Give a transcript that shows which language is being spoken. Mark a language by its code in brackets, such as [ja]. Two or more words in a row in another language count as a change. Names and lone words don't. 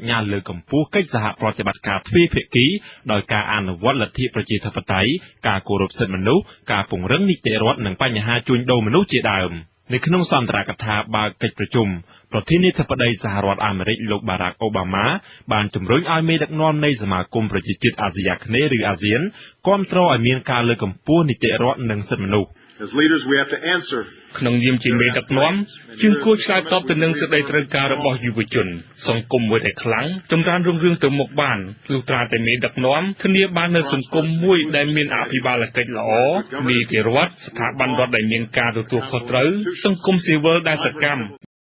[km] ញ្ញាលើកកម្ពស់កិច្ចសហប្រតិបត្តិការទ្វេភាគីដោយការអនុវត្តលទ្ធិប្រជាធិបតេយ្យការគោរពសិទ្ធិមនុស្សការពង្រឹងនីតិរដ្ឋនិងបញ្ហាជួញដូរមនុស្សជាដើមនៅក្នុងសន្ទរកថាបើកកិច្ចប្រជុំប្រធានាធិបតីសហរដ្ឋអាមេរិកលោកបារ៉ាក់អូបាម៉ាបានជំរុញឲ្យមេដឹកនាំនៃសមាគមប្រជាជាតិអាស៊ីអាគ្នេយ៍ឬអាស៊ានគាំទ្រឲ្យមានការលើកកម្ពស់នីតិរដ្ឋនិងសិទ្ធិមនុស្ស [en] As leaders, we have to answer [km] ក្នុងនាមជាមេដឹកនាំយើងគួរឆ្លើយតបទៅនឹងសេចក្តីត្រូវការរបស់យុវជនសង្គមមួយដែលខ្លាំងចម្រើនរុងរឿងទៅមុខបានលុះត្រាតែមេដឹកនាំធានាបាននូវសង្គមមួយដែលមានអភិបាលកិច្ចល្អនីតិរដ្ឋស្ថាប័នរដ្ឋដែលមានការទទួលខុសត្រូវសង្គមស៊ីវិលដែលសកម្ម